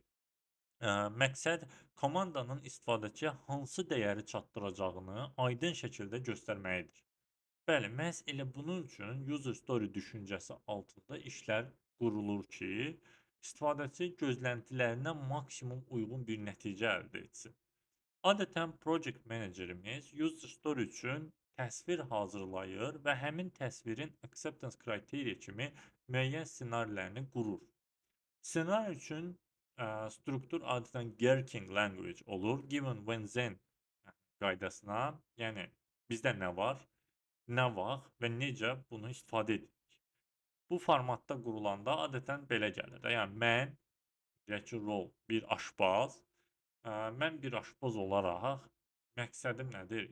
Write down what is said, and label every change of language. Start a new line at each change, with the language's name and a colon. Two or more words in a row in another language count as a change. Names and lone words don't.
Azerbaijani: Məqsəd komandanın istifadəçiyə hansı dəyəri çatdıracağını aydın şəkildə göstərməyidir. Bəli, məhz elə bunun üçün
English: user story
Azerbaijani: düşüncəsi altında işlər qurulur ki, istifadəçi gözləntilərinə maksimum uyğun bir nəticə əldə etsin. Adətən project menecerimiz
English: user story
Azerbaijani: üçün təsvir hazırlayır və həmin təsvirin
English: acceptance criteria
Azerbaijani: kimi müəyyən ssenarilərini qurur. Ssenari üçün struktur adətən
English: Gherkin language
Azerbaijani: olur.
English: Given when then
Azerbaijani: qaydasına, yəni bizdə nə var, nə vaxt və necə bunu istifadə edirik. Bu formatda qurulanda adətən belə gəlir də. Yəni mən, deyək ki, rol bir aşpaz. Mən bir aşpaz olaraq məqsədim nədir?